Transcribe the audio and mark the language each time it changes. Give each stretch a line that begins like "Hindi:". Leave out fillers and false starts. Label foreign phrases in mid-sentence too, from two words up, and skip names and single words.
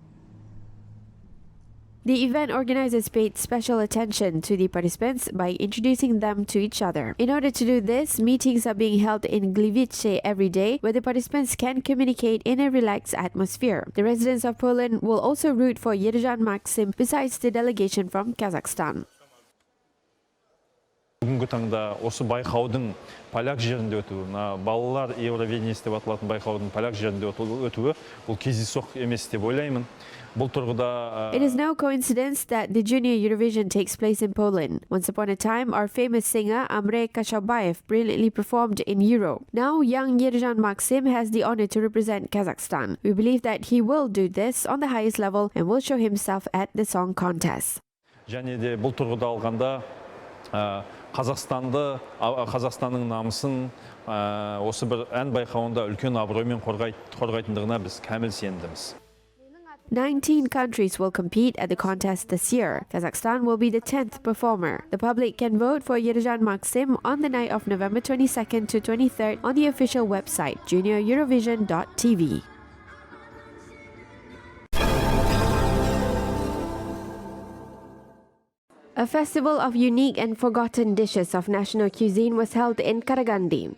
English: The event organizers paid special attention to the participants by introducing them to each other. In order to do this, meetings are being held in Gliwice every day, where the participants can communicate in a relaxed atmosphere. The residents of Poland will also root for Yerjan Maxim besides the delegation from Kazakhstan.
Kazakh: Бүгінгі таңда осы байқаудың поляк жерінде өтуі, балалар Евровидениесі деп аталатын байқаудың поляк жерінде өтуі, бұл кездейсоқ емес деп ойлаймын.
English: It is no coincidence that the Junior Eurovision takes place in Poland. Once upon a time, our famous singer Amre Kashabayev brilliantly performed in Euro. Now, young Yerjan Maxim has the honor to represent Kazakhstan. We believe that he will do this on the highest level and will show himself at the song contest.
Kazakh: Және де бұл тұрғыда алғанда Қазақстанның намысын осы бір ән байқауында үлкен абыроймен қорғайтындығына біз кәміл сенімдіміз.
English: 19 countries will compete at the contest this year. Kazakhstan will be the 10th performer. The public can vote for Yerjan Maxim on the night of November 22nd to 23rd on the official website junioreurovision.tv. A festival of unique and forgotten dishes of national cuisine was held in Karagandi.